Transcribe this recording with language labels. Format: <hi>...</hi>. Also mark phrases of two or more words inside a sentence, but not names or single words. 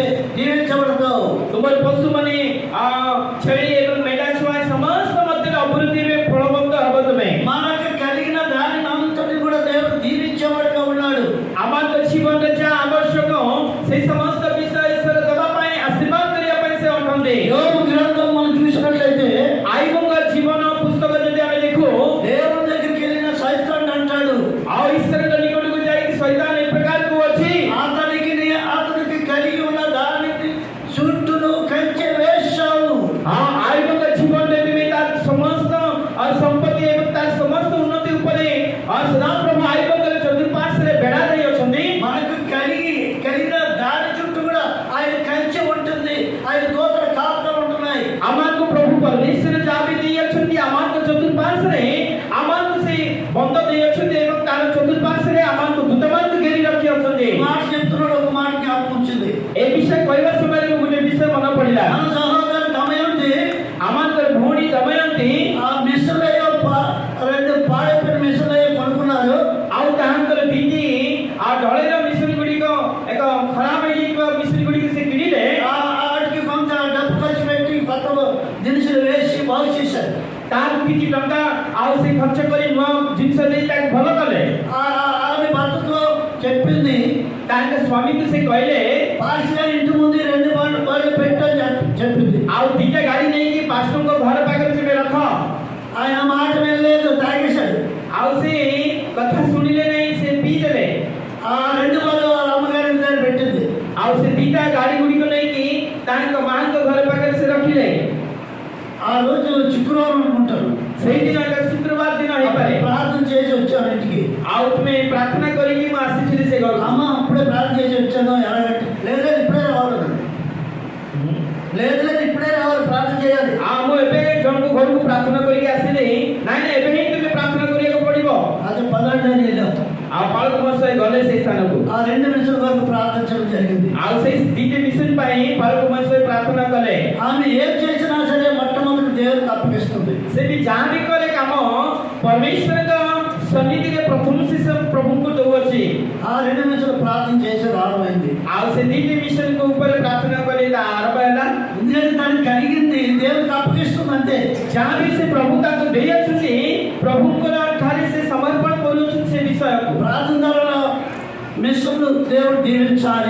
<te>దీవించబడతావు.</te> <or>ତୁମର ପଶୁମାନେ ଛେଳି ଏବଂ ମେଣ୍ଢା ଛୁଆ ସମସ୍ତ ମଧ୍ୟରେ ଅଭିବୃଦ୍ଧିରେ ଫଳବନ୍ତ ହେବ ତୁମେ।</or> <te>మనకు కలిగిన దాని అంతటి కూడా దేవుడు దీవించేవాడుగా ఉన్నాడు.</te> <or>ଆମର ଜୀବନରେ ଯାହା ଆବଶ୍ୟକ ସେଇ ସମସ୍ତ ବିଷୟ ଈଶ୍ୱର ଦେବା ପାଇଁ ଆଶୀର୍ବାଦ କରିବା ପାଇଁ ସେ ଅଟନ୍ତି।</or> <te>యోబు గ్రంథం మనం చూసినట్లయితే</te> <or>ଆୟୁବଙ୍କ ଜୀବନ ପୁସ୍ତକ ଯଦି ଆମେ ଦେଖୁ</or> <te>దేవుని దగ్గరికి వెళ్ళిన సైతాన్ అంటాడు,</te> <or>ଆଉ ଈଶ୍ୱରଙ୍କ ନିକଟକୁ ଯାଇକି ଶୈତାନ ଏ ପ୍ରକାରକୁ ଅଛି</or> <te>అతనికి కలిగి ఉన్న దానికి చుట్టూను కంచె వేశావు.</te> <or>ଆୟୁବଙ୍କ ଜୀବନରେ ତୁମେ ତାର ସମସ୍ତ ସମ୍ପତ୍ତି ଏବଂ ତାର ସମସ୍ତ ଉନ୍ନତି ଉପରେ ସଦାପ୍ରଭୁ ଆୟୁବଙ୍କର ଚତୁଃପାର୍ଶ୍ୱରେ ବେଢା ଦେଇ ଅଛନ୍ତି।</or> <te>మనకు కలిగిన దాని చుట్టూ కూడా ఆయన కంచె ఉంటుంది, ఆయన దూతల కాపుదలు ఉంటున్నాయి.</te> <or>ଆମକୁ ପ୍ରଭୁ ପରମେଶ୍ୱର ଯାହା ବି ଦେଇ ଅଛନ୍ତି ଆମକୁ ଚତୁଃପାର୍ଶ୍ୱରେ ଆମକୁ ସେ ବନ୍ଧ ଦେଇ ଅଛନ୍ତି ଏବଂ ତାର ଚତୁଃପାର୍ଶ୍ୱରେ ଆମକୁ ଦୂତମାନଙ୍କୁ ଘେରି ରଖି ଅଛନ୍ତି।</or> <te>మాట చెప్తున్నాడు, ఒక మాట జ్ఞాపకం వచ్చింది.</te> <or>ଏ ବିଷୟ କହିବା ସମୟରେ ଗୋଟେ ବିଷୟ ମନେ ପଡ଼ିଲା।</or> <te>మన సహోదరు దమయంతి</te> <or>ଆମଙ୍କର ଭଉଣୀ ଦମୟନ୍ତୀ</or> <te>ఆ మిశ్రలయ్య రెండు పాడైపోయిన మిశ్రలయ్య కొనుక్కున్నారు.</te> <or>ଆଉ ତାହାଙ୍କର ଦିଦି ଢଳେଇର ମିଶ୍ରି ଗୁଡ଼ିକ ଏକ ଖରାପ ହେଇଯାଇଥିବା ମିଶ୍ରି ଗୁଡ଼ିକ ସେ କିଣିଲେ।</or> <te>వాటికి కొంత డబ్బు ఖర్చు పెట్టి కొత్త దినుసులు వేసి బాగు చేశారు.</te> <or>ତାର କିଛି ଟଙ୍କା ଆଉ ସେ ଖର୍ଚ୍ଚ କରି ନୂଆ ଜିନିଷ ଦେଇ ତାକୁ ଭଲ କଲେ।</or> <te>ఆమె భర్తతో చెప్పింది,</te> <or>ତାଙ୍କ ସ୍ୱାମୀକୁ ସେ କହିଲେ</or> <te>పాస్టర్ గారి ఇంటి ముందు రెండు బాళ్ళు పెట్టని చెప్పింది.</te> <or>ଆଉ ଦିଟା ଗାଡ଼ି ନେଇକି ପାଷ୍ଟରଙ୍କ ଘର ପାଖରେ ତୁମେ ରଖ।</or> <te>ఆయన మాట వినలేదు, తాగేశాడు.</te> <or>ଆଉ ସେ କଥା ଶୁଣିଲେ ନାହିଁ, ସେ ପିଇଦେଲେ।</or> <te>ఆ రెండు బాళ్ళు వాళ్ళ అమ్మగారి దగ్గర పెట్టింది.</te> <or>ଆଉ ସେ ଦିଟା ଗାଡ଼ି ଗୁଡ଼ିକ ନେଇକି ତାଙ୍କ ମାଙ୍କ ଘର ପାଖରେ ସେ ରଖିଲେ।</or> <te>ఆ రోజు శుక్రవారం అనుకుంటారు.</te> <or>ସେଇଦିନ ଏକ ଶୁକ୍ରବାର ଦିନ ହେଇପାରେ।</or> <te>ప్రార్థన చేసి వచ్చాను ఇంటికి.</te> <or>ଆଉ ତୁମେ ପ୍ରାର୍ଥନା କରିକି ମୁଁ ଆସିଥିଲି ସେ ଘରକୁ।</or> <te>అమ్మ అప్పుడే ప్రార్థన చేసి వచ్చాను ఎలాగంటే, లేదు ఇప్పుడే రావాలి, లేదు ఇప్పుడే రావాలి, ప్రార్థన చేయాలి.</te> <or>ମୁଁ ଏବେ ଜଣଙ୍କ ଘରକୁ ପ୍ରାର୍ଥନା କରିକି ଆସିଲି। ନାଇଁ ନାଇଁ ଏବେ ହିଁ ତୁମେ ପ୍ରାର୍ଥନା କରିବାକୁ ପଡ଼ିବ।</or> <te>అది పదండి వెళ్ళాం.</te> <or>ଆଉ ପାଳକ ମହାଶୟ ଗଲେ ସେଇ ସ୍ଥାନକୁ।</or> <te>ఆ రెండు నిమిషాల వరకు ప్రార్థించడం జరిగింది.</te> <or>ଆଉ ସେଇ ଦିଟି ମିଶନ ପାଇଁ ପାଳକ ମହାଶୟ ପ୍ରାର୍ଥନା କଲେ।</or> <te>ఆమె ఏం చేసినా సరే మొట్టమొదటి దేవునికి అప్పగిస్తుంది.</te> <or>ସେ ବି ଯାହା ବି କରେ କାମ ପରମେଶ୍ୱରଙ୍କ ସନ୍ନିଧିରେ ପ୍ରଥମ ଶେଷ ପ୍ରଭୁଙ୍କୁ ଦେଉଅଛି।</or> <te>ఆ రెండు నిమిషాలు ప్రార్థన చేసి ఆరంభమైంది.</te> <or>ଆଉ ସେ ଦିଟି ମିଶନଙ୍କ ଉପରେ ପ୍ରାର୍ଥନା କଲେ ତା ଆରମ୍ଭ ହେଲା।</or> <te>ఎందుకంటే దానికి కలిగింది దేవునికి అప్పగిస్తుంది అంతే.</te> <or>ଯାହା ବି ସେ ପ୍ରଭୁ ତାଙ୍କୁ ଦେଇଅଛନ୍ତି ପ୍ରଭୁଙ୍କର ଠାରେ ସେ ସମର୍ପଣ କରୁଅଛନ୍ତି ସେ ବିଷୟକୁ।</or> <te>ప్రార్థన ద్వారా మిషన్లు దేవుడు దీవించాలి.</te>